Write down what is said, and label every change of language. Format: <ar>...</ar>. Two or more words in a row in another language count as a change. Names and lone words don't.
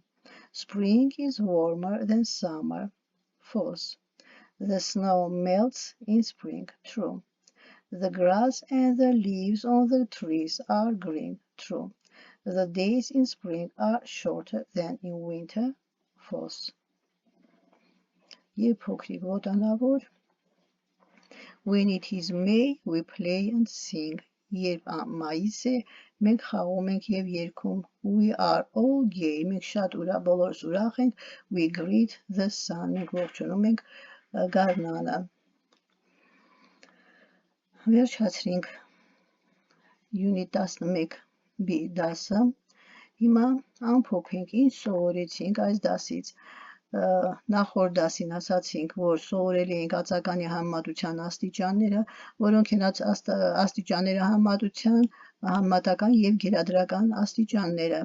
<en>Spring is warmer than summer. False. The snow melts in spring. True. The grass and the leaves on the trees are green. True. The days in spring are shorter than in winter. False.</en> <hy>Փոքրիկ ոտանավոր.</hy> <en>When it is May, we play and sing.</en> <hy>երբ մայիս է, մենք խաղում ենք եւ երգում</hy> <en>We are all gay,</en> <hy>մենք շատ բոլորս ուրախ ենք,</hy> <en>we greet the sun,</en> <hy>մենք ողջունում ենք գարնանը։ Վերջացրինք Unit 11B դասը, հիմա ամփոփենք, ինչ սովորեցինք այս դասից։ Նախորդ դասին ասացինք, որ սովորել էինք ածականի համեմատության աստիճանները, որոնք են աստիճանները համեմատական եւ գերադրական աստիճանները։</hy>